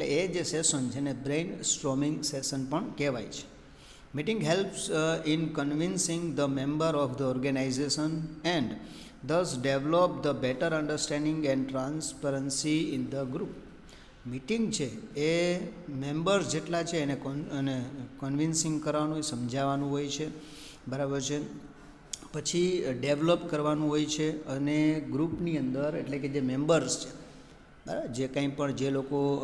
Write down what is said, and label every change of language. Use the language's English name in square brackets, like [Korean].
[Gujarati] એટલે એ જે સેશન છે ને બ્રેઇન સ્ટોમિંગ સેશન પણ કહેવાય છે. [English] Meeting helps in convincing the member of the organization and thus develop the better understanding and transparency in the group. [Gujarati] Meeting છે એ members જેટલા છે એને કન્વિન્સિંગ કરવાનું હોય, સમજાવવાનું હોય છે, બરાબર છે, પછી ડેવલપ કરવાનું હોય છે, અને ગ્રુપની અંદર એટલે કે જે મેમ્બર્સ છે, બરાબર, જે કંઈ પણ જે લોકો